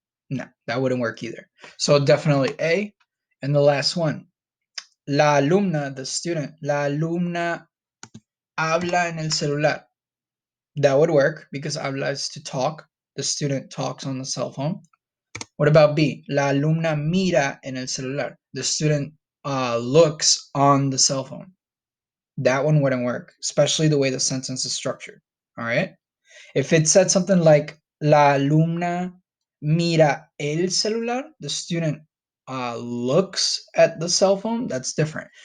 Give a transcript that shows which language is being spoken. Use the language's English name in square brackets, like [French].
[English] No, that wouldn't work either. So definitely A. And the last one, la alumna, the student, [Spanish] la alumna habla en el celular. [English] That would work because habla is to talk. The student talks on the cell phone. What about B? [Spanish] La alumna mira en el celular. [English] The student looks on the cell phone. That one wouldn't work, especially the way the sentence is structured. All right. If it said something like [Spanish] la alumna mira el celular, [English] the student looks at the cell phone, that's different.